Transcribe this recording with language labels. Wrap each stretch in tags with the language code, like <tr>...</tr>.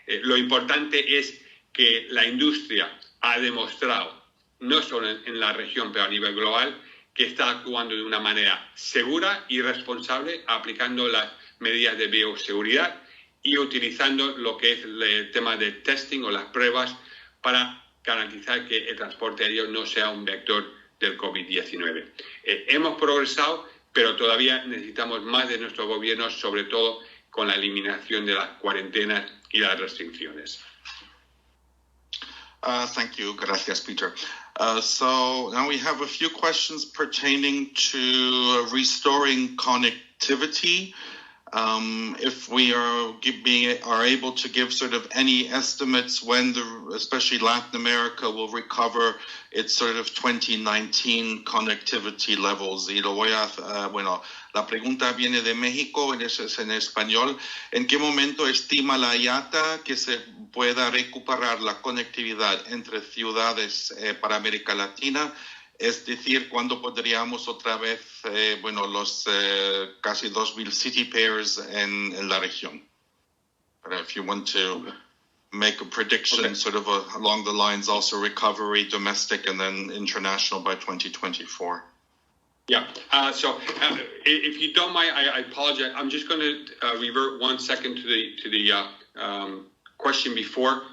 <es>Lo importante es que la industria ha demostrado, no solo en la región, pero a nivel global, que está actuando de una manera segura y responsable, aplicando las medidas de bioseguridad y utilizando lo que es el tema de testing o las pruebas para garantizar que el transporte aéreo no sea un vector del COVID-19. Hemos progresado, pero todavía necesitamos más de nuestros gobiernos, sobre todo con la eliminación de las cuarentenas y las restricciones.</es> <en>Thank you.</en> <es>Gracias,</es> <en>Peter. So now we have a few questions pertaining to restoring connectivity. If we are able to give sort of any estimates when especially Latin America will recover its sort of 2019 connectivity levels.</en> <es>Y lo voy a, bueno, la pregunta viene de México, es en español. ¿En qué momento estima la IATA que se pueda recuperar la conectividad entre ciudades para América Latina? Es decir, ¿cuándo podríamos otra vez, los casi 2,000 city pairs en la región?</es> <en>But if you want to make a prediction sort of along the lines, also recovery, domestic, and then international by 2024. Yeah. So if you don't mind, I apologize. I'm just going to revert 1 second to the question before.</en>